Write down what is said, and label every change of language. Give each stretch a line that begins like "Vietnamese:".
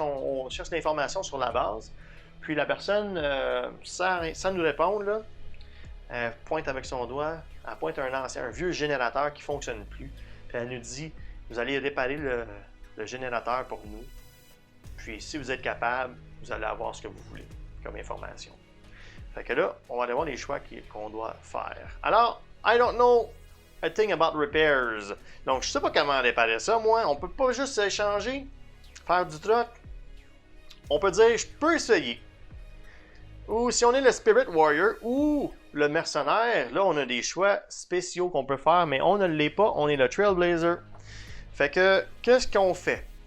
French: On cherche l'information sur la base. Puis la personne, sans nous répondre, là, elle pointe avec son doigt. Elle pointe un vieux générateur qui ne fonctionne plus. Puis elle nous dit, vous allez réparer le générateur pour nous. Puis si vous êtes capable, vous allez avoir ce que vous voulez comme information. Fait que là, on va aller voir les choix qu'on doit faire.
English: Alors, I don't know a thing about repairs.
French: Donc, je sais pas comment réparer ça, moi. On peut pas juste échanger, faire du truc. On peut dire, je peux essayer. Ou si on est le Spirit Warrior ou le mercenaire, là, on a des choix spéciaux qu'on peut faire, mais on ne l'est pas. On est le Trailblazer. Fait que, qu'est-ce qu'on fait?